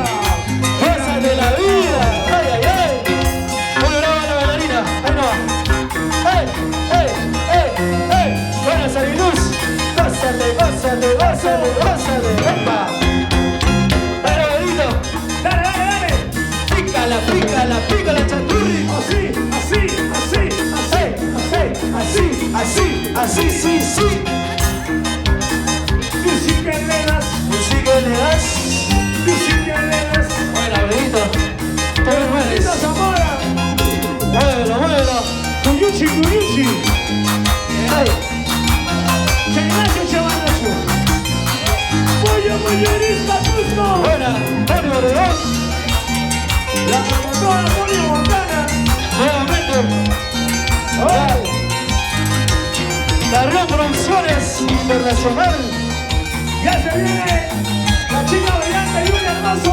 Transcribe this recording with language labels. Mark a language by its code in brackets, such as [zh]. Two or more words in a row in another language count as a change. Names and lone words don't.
[es] Fuerza de la vida. Ay, ay, ay. Bueno, no va la bailarina. Ahí no va. Buena Sariluz. Gózate, gózate, gózate, gózate. Epa. Dale, bonito. Dale, dale, dale. Pícala, pícala, pícala, Chaturri. Así, así, así, así, Así, así, sí, sí. música le das, Música le das. música le das. Buena, bonito. Tú me mueres. Esta Zamora, Muévelo, muévelo. Cuyuchi, Cuyuchi. Ay. Chaynacho, Chavanacho. Pollo, Pollorismo, Cusco. Buena, Tony Obregón. La promotora Pollo Montana. Nuevamente. ¡Ay! La Río Producciones Internacional. Ya se viene la chica brillante y un hermoso.